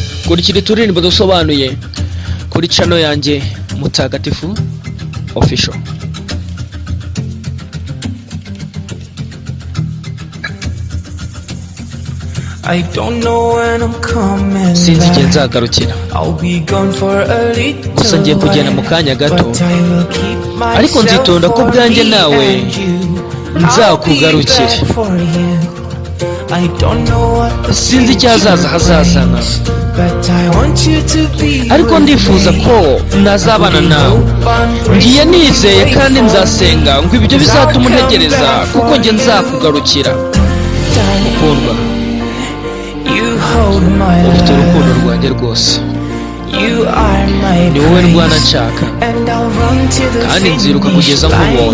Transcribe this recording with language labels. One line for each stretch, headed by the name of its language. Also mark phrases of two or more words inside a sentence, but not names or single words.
Kinyarwanda: kurikira uturirimbo dusobanuye kuri channel yanjye Mutagatifu Official.
English: I don't know when I'm coming
Kinyarwanda: sinzi igihe nzagarukira,
English: I'll be gone for a little
Kinyarwanda: gusa ngiye kugenda mu kanya gato,
English: but I will keep
Kinyarwanda: ariko nzitonda ko bwanjye nawe nzakugarukira.
English: I don't know what the
Kinyarwanda: sinzi icyazaza hazazana,
English: but I want you to be
Kinyarwanda: ariko ndifuza ko nazabana nawe. Ngiye nizeye kandi nzasenga ngo ibyo bizatuma untegereza, kuko njye nzakugarukira. Mukundwa, ufite urukundo rwanjye rwose, ni wowe ndwana nshaka, kandi nziruka kugeza nkubonye.